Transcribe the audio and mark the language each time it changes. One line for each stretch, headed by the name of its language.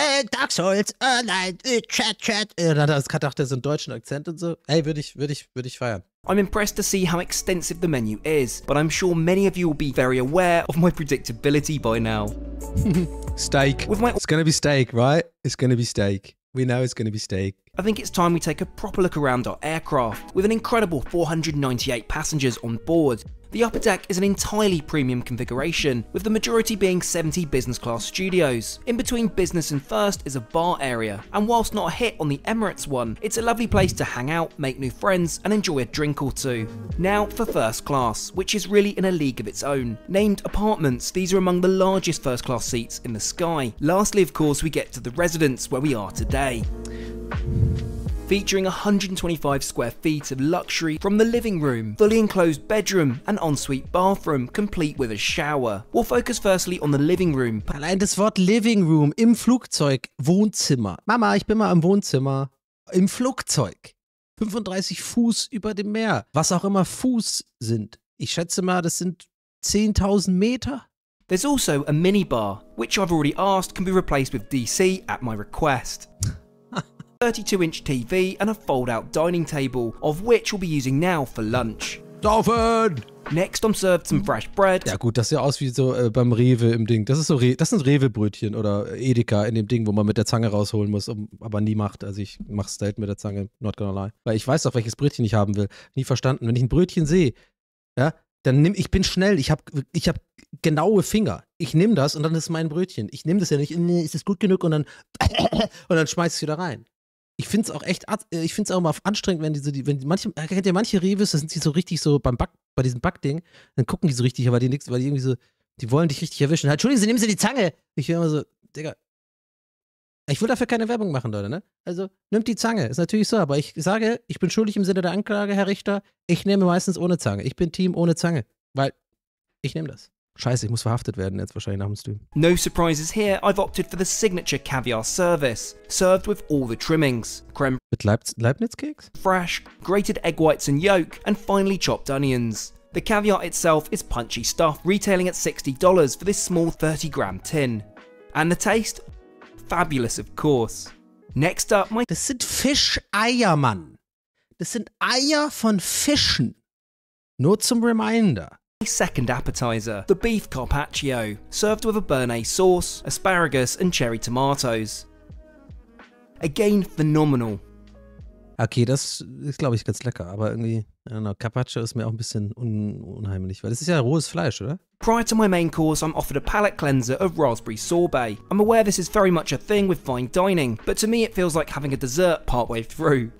German: Dark Souls, nein, Chat. Das hat auch der so einen deutschen Akzent und so. Hey, würde ich feiern.
English: I'm impressed to see how extensive the menu is, but I'm sure many of you will be very aware of my predictability by now. Steak. It's gonna be steak, right? It's gonna be steak. We know it's gonna be steak. I think it's time we take a proper look around our aircraft, with an incredible 498 passengers on board. The upper deck is an entirely premium configuration, with the majority being 70 business class studios. In between business and first is a bar area, and whilst not a hit on the Emirates one, it's a lovely place to hang out, make new friends, and enjoy a drink or two. Now for first class, which is really in a league of its own. Named apartments, these are among the largest first class seats in the sky. Lastly, of course, we get to the residence where we are today. Featuring 125 square feet of luxury from the living room, fully enclosed bedroom, and ensuite bathroom, complete with a shower. We'll focus firstly on the living room.
German: Allein das Wort Living Room im Flugzeug, Wohnzimmer. Mama, ich bin mal im Wohnzimmer. Im Flugzeug. 35 Fuß über dem Meer. Was auch immer Fuß sind. Ich schätze mal, das sind 10.000 Meter.
English: There's also a minibar, which I've already asked can be replaced with DC at my request. 32-inch TV and a fold-out dining table, of which we'll be using now for lunch.
German: Saufen!
English: Next I'm served some fresh bread.
German: Ja gut, das sieht aus wie so beim Rewe im Ding. Das ist so das sind Rewe-Brötchen oder Edeka in dem Ding, wo man mit der Zange rausholen muss, aber nie macht. Also ich mach's selten mit der Zange,
English: not gonna lie.
German: Weil ich weiß doch, welches Brötchen ich haben will. Nie verstanden. Wenn ich ein Brötchen sehe, ja, dann ich bin schnell. Ich hab genaue Finger. Ich nehme das und dann ist mein Brötchen. Ich nehme das ja nicht, ist es gut genug und dann schmeiß ich es wieder rein. Ich finde es auch echt, ich finde es auch mal anstrengend, wenn manche Reves, da sind sie so richtig so bei diesem Backding, dann gucken die so richtig, aber die irgendwie so, die wollen dich richtig erwischen. Halt, Entschuldigung, nehmen Sie die Zange. Ich will immer so, Digga, ich will dafür keine Werbung machen, Leute, ne? Also, nimmt die Zange, ist natürlich so, aber ich sage, ich bin schuldig im Sinne der Anklage, Herr Richter, ich nehme meistens ohne Zange. Ich bin Team ohne Zange, weil ich nehme das. Scheiße, ich muss verhaftet werden jetzt wahrscheinlich nach dem Stream.
English: No surprises here, I've opted for the signature caviar service, served with all the trimmings.
German: Creme mit Leibniz-Keks?
English: Fresh, grated egg whites and yolk, and finely chopped onions. The caviar itself is punchy stuff, retailing at $60 for this small 30-gram tin. And the taste? Fabulous, of course. Next up,
German: Das sind Fischeier, Mann. Das sind Eier von Fischen. Nur zum Reminder.
English: Second appetizer, the beef carpaccio, served with a béarnaise sauce, asparagus and cherry tomatoes. Again, phenomenal.
German: Okay, das ist, glaube ich, ganz lecker, aber irgendwie, Carpaccio ist mir auch ein bisschen unheimlich, weil das ist ja rohes Fleisch, oder?
English: Prior to my main course, I'm offered a palate cleanser of raspberry sorbet. I'm aware this is very much a thing with fine dining, but to me it feels like having a dessert partway through.